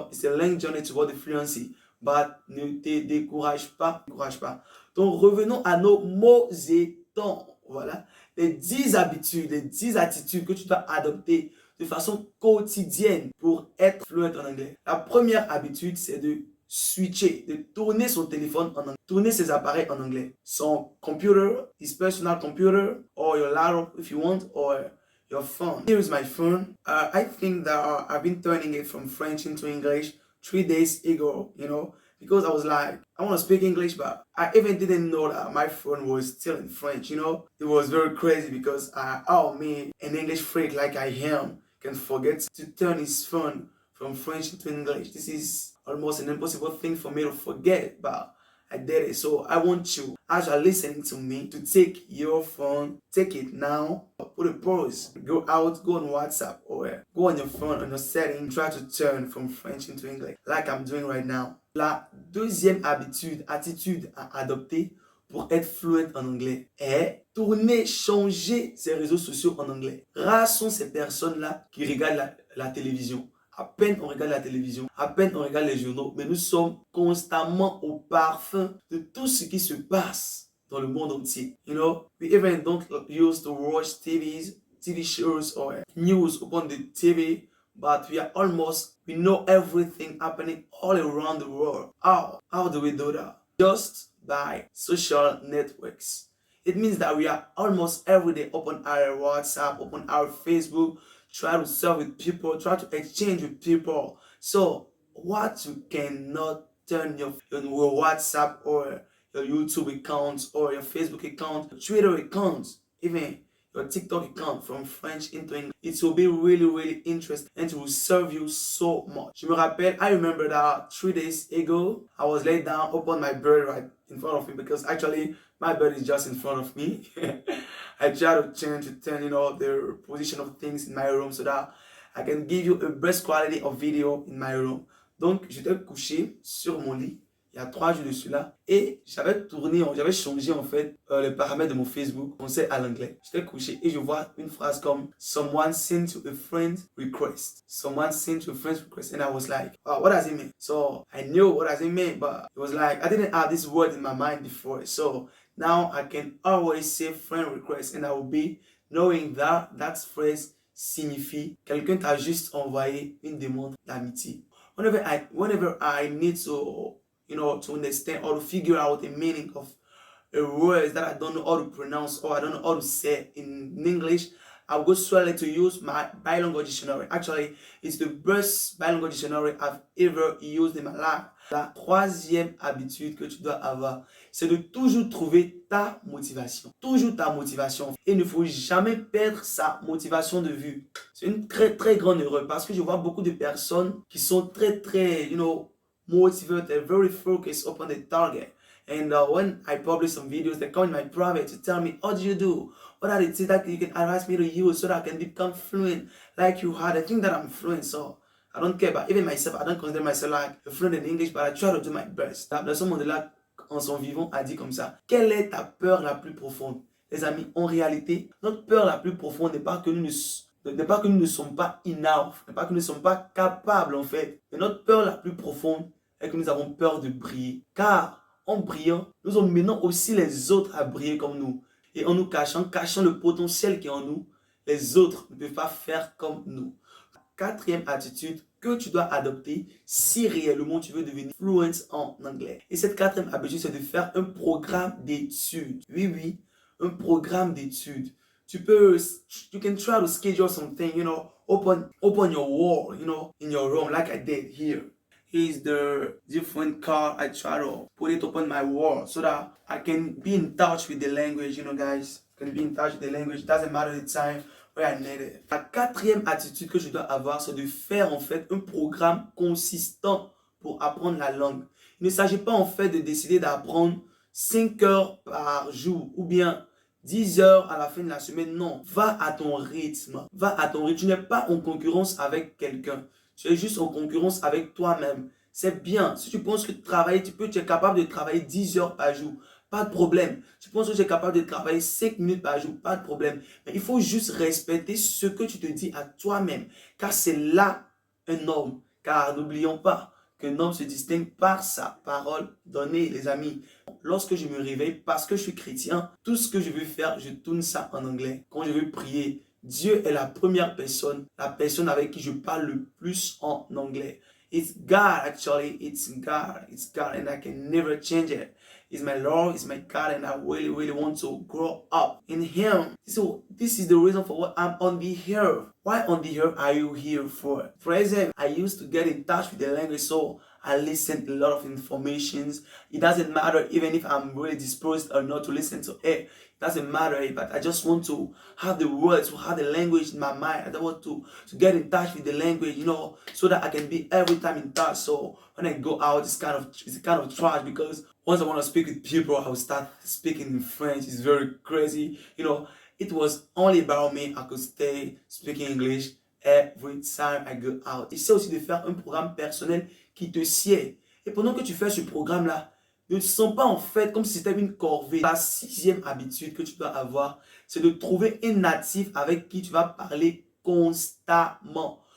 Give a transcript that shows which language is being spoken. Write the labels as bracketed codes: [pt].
[en] It's a long journey toward the fluency, but [fr] ne te décourage pas, Donc revenons à nos mots et temps. Voilà, les 10 habitudes, les 10 attitudes que tu dois adopter de façon quotidienne pour être fluent en anglais. La première habitude, c'est de switcher, de tourner son téléphone en anglais, tourner ses appareils en anglais. [en] Son computer, his personal computer, or your laptop if you want, or your phone. Here is my phone. I think that I've been turning it from French into English 3 days ago, because I was like, I want to speak English, but I even didn't know that my phone was still in French, It was very crazy because, me, an English freak like I am, can forget to turn his phone from French into English. This is almost an impossible thing for me to forget, but I did it. So I want you, as you're listening to me, to take your phone, take it now, put a pause, go out, go on WhatsApp, or go on your phone, on your setting, try to turn from French into English, like I'm doing right now. [fr] La deuxième attitude à adopter pour être fluent en anglais est tourner, changer ses réseaux sociaux en anglais. Rares sont ces personnes-là qui regardent la télévision. À peine on regarde la télévision, à peine on regarde les journaux, mais nous sommes constamment au parfum de tout ce qui se passe dans le monde entier. [en] We even don't use to watch TV shows or news upon the TV, but we know everything happening all around the world. How do we do that? Just by social networks. It means that we are almost every day upon our WhatsApp, upon our Facebook, try to serve with people, try to exchange with people. So what you cannot turn your WhatsApp or your YouTube account or your Facebook account, your Twitter account, even your TikTok account from French into English, it will be really interesting and it will serve you so much. [fr] Je me rappelle, [en] I remember that 3 days ago, I was laid down upon my bed right in front of me because actually my bed is just in front of me. I try to turn, the position of things in my room so that I can give you a best quality of video in my room. [fr] Donc, j'étais couché sur mon lit il y a 3 jours de cela. Et j'avais changé en fait les paramètres de mon Facebook, français à l'anglais. J'étais couché et je vois une phrase comme [en] Someone sent to a friend request. Someone sent to a friend request. And I was like, oh, what does it mean? So I knew what does it mean, but it was like, I didn't have this word in my mind before. So now I can always say friend request and I will be knowing that phrase [fr] signifie quelqu'un t'a juste envoyé une demande d'amitié. [en] Whenever I need to, to understand or to figure out the meaning of a word that I don't know how to pronounce or I don't know how to say in English, I'll go straight to use my bilingual dictionary. Actually, it's the best bilingual dictionary I've ever used in my life. [fr] La troisième habitude que tu dois avoir, c'est de toujours trouver ta motivation. Toujours ta motivation. Et il ne faut jamais perdre sa motivation de vue. C'est une très très grande erreur parce que je vois beaucoup de personnes qui sont très très, [en] motivated, very focused upon the target. And when I publish some videos, they come in my private to tell me, how do you do? What are the things that you can advise me to use so that I can become fluent like you had? I think that I'm fluent, so I don't care. But even myself, I don't consider myself like a fluent in English, but I try to do my best. [fr] Nelson Mandela, en son vivant, a dit comme ça. Quelle est ta peur la plus profonde? Les amis, en réalité, notre peur la plus profonde n'est pas que nous ne sommes pas enough, n'est pas que nous ne sommes pas capables en fait. Mais notre peur la plus profonde est que nous avons peur de briller. Car en brillant, nous emmenons aussi les autres à briller comme nous. Et en nous cachant le potentiel qui est en nous, les autres ne peuvent pas faire comme nous. Quatrième attitude que tu dois adopter si réellement tu veux devenir fluent en anglais. Et cette quatrième habitude, c'est de faire un programme d'études. Oui, un programme d'études. [en] You can try to schedule something, open your wall, in your room like I did here. Here's the different card. I try to put it upon my wall so that I can be in touch with the language, guys. I can be in touch with the language. It doesn't matter the time where I need it. [fr] La quatrième attitude que je dois avoir, c'est de faire en fait un programme consistant pour apprendre la langue. Il ne s'agit pas en fait de décider d'apprendre 5 heures par jour ou bien 10 heures à la fin de la semaine. Non, va à ton rythme. Va à ton rythme. Tu n'es pas en concurrence avec quelqu'un. Tu es juste en concurrence avec toi-même. C'est bien. Si tu penses que tu es capable de travailler 10 heures par jour, pas de problème. Tu penses que tu es capable de travailler 5 minutes par jour, pas de problème. Mais il faut juste respecter ce que tu te dis à toi-même. Car c'est là un homme. Car n'oublions pas qu'un homme se distingue par sa parole donnée, les amis. Lorsque je me réveille, parce que je suis chrétien, tout ce que je veux faire, je tourne ça en anglais. Quand je veux prier, Dieu est la première personne, la personne avec qui je parle le plus en anglais. [en] It's God, actually. It's God, and I can never change it. He's my Lord, he's my God, and I really, really want to grow up in Him. So this is the reason for what I'm on the earth. Why on the earth are you here for? For example, I used to get in touch with the language, so I listen to a lot of informations. It doesn't matter even if I'm really disposed or not to listen to it. It doesn't matter, but I just want to have the words, to have the language in my mind. I don't want to get in touch with the language, so that I can be every time in touch. So when I go out, it's kind of trash because once I want to speak with people, I will start speaking in French. It's very crazy. It was only about me. I could stay speaking English every time I go out. [fr] Essaie aussi de faire un programme personnel qui te sied. Et pendant que tu fais ce programme-là, ne te sens pas en fait comme si c'était une corvée. La sixième habitude que tu dois avoir, c'est de trouver un natif avec qui tu vas parler constamment.